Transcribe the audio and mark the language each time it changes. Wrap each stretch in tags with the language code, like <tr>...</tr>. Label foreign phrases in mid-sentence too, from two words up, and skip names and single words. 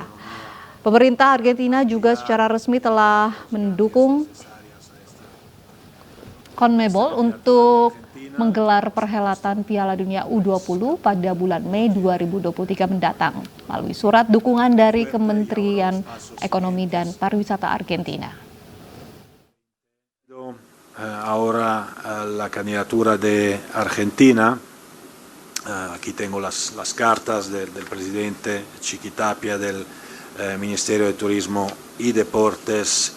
<id>Pemerintah Argentina juga secara resmi telah mendukung CONMEBOL untuk menggelar perhelatan Piala Dunia U20 pada bulan Mei 2023 mendatang melalui surat dukungan dari Kementerian Ekonomi dan Pariwisata Argentina.</id> <es>Ahora la candidatura de Argentina, aquí tengo las cartas del presidente Chiquitapia, del Ministerio de Turismo y Deportes</es>